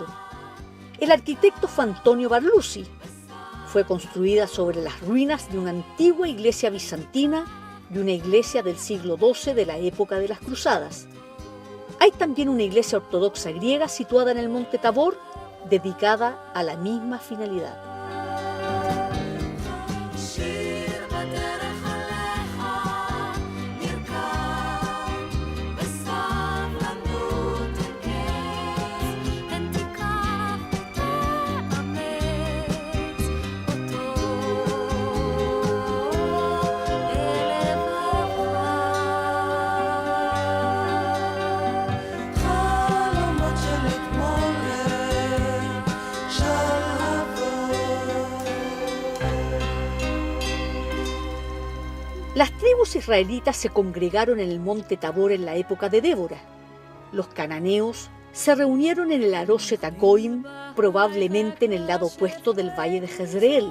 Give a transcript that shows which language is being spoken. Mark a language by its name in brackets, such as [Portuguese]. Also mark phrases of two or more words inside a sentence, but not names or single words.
[Spanish] El arquitecto fue Antonio Barlusi. Fue construida sobre las ruinas de una antigua iglesia bizantina y una iglesia del siglo XII de la época de las Cruzadas. Hay también una iglesia ortodoxa griega situada en el Monte Tabor, dedicada a la misma finalidad. [Hebrew] שיר בדרך אליך, נרקם בסבלנות אין קץ, הן תיקח ותאמץ אותו אל לבבך. חלומות של אתמול [Spanish] Las tribus israelitas se congregaron en el monte Tabor en la época de Débora. Los cananeos se reunieron en el Aroshet Hagoim, probablemente en el lado opuesto del valle de Jezreel.